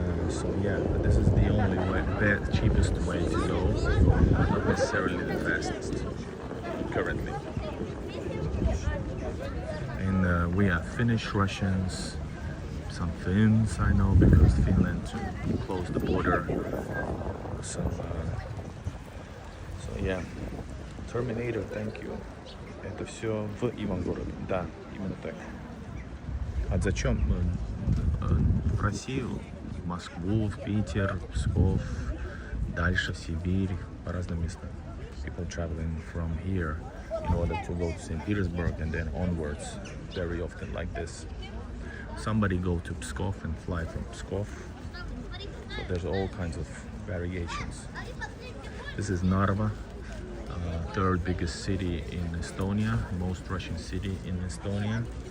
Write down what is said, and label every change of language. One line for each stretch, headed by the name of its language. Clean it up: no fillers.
English: So yeah, but this is the only way, the cheapest way to go, not necessarily the fastest currently. And we have Finnish, Russians, some Finns I know because Finland closed the border. So yeah, Terminator, thank you.
Russian: Это все в Ивангороде, да, именно так. А зачем в Россию? В Москву, в Питер, Псков, дальше в Сибирь, по разным местам.
English: People traveling from here in order to go to St. Petersburg and then onwards, very often like this. Somebody go to Pskov and fly from Pskov. So there's all kinds of variations. This is Narva, third biggest city in Estonia, most Russian city in Estonia.